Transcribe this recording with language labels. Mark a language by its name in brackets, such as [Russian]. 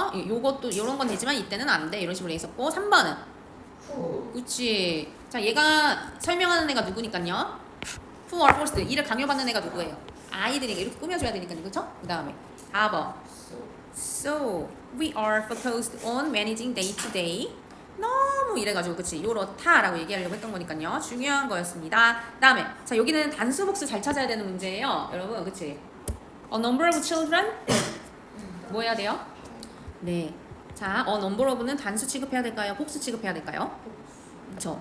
[Korean] 요것도 요런 건 되지만 이때는 안 돼 이런 식으로 돼 있었고 3번은 후. 그치. 자, 얘가 설명하는 애가 누구니까요? [English] Who are forced. [Korean] 이를 강요받는 애가 누구예요? 아이들에게 이렇게 꾸며줘야 되니까요. 그쵸? 그 다음에 4번. [English] So, we are focused on managing day to day. [Korean] 너무 이래가지고, 그치? 요렇다라고 얘기하려고 했던 거니까요. 중요한 거였습니다. 그 다음에, 자, 여기는 단수 복수 잘 찾아야 되는 문제예요. 여러분, 그치? [English] A number of children. [Korean] 뭐 해야 돼요? 네. 자, a number of는 단수 취급해야 될까요? 복수 취급해야 될까요? 그쵸.